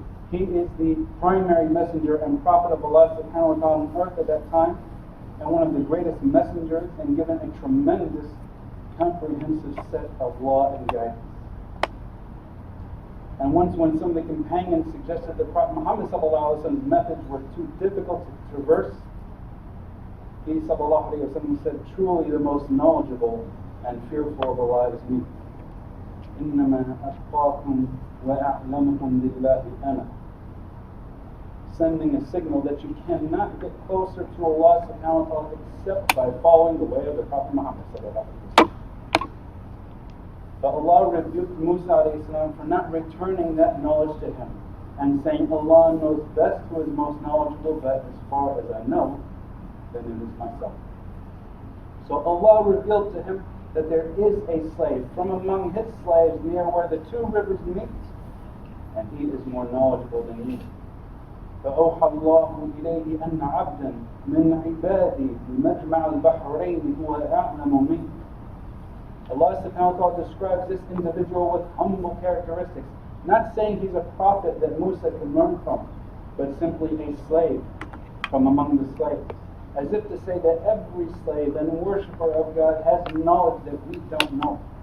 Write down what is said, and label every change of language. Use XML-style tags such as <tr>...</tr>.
<en>He is the primary messenger and prophet of Allah</en> <ar>subhanahu wa ta'ala</ar> <en>on earth at that time, and one of the greatest messengers, and given a tremendous comprehensive set of law and guidance. And once when some of the companions suggested that Prophet Muhammad sallallahu alaihi wasallam's methods were too difficult to traverse, he</en> <ar>sallallahu alaihi wasallam</ar> <en>said, truly the most knowledgeable and fearful of Allah is me.</en> <ar>إنما أتقاكم وأعلمكم بالله أنا.</ar> <en>Sending a signal that you cannot get closer to Allah</en> <ar>subhanahu wa ta'ala</ar> <en>except by following the way of the Prophet Muhammad</en> <ar>sallallahu alaihi wasallam.</ar> <en>But Allah rebuked Musa</en> <ar>alayhi salam</ar> <en>for not returning that knowledge to him and saying, Allah knows best who is most knowledgeable, but as far as I know, then it is myself. So Allah revealed to him that there is a slave from among his slaves near where the two rivers meet, and he is more knowledgeable than me.</en> <ar>فأوحى الله إليه أن عبدا من عبادي بمجمع البحرين هو أعلم منه.</ar> <en>Allah</en> <ar>subhanahu wa ta'ala</ar> <en>describes this individual with humble characteristics, not saying he's a prophet that Musa can learn from, but simply a slave from among the slaves. As if to say that every slave and worshipper of God has knowledge that we don't know.</en>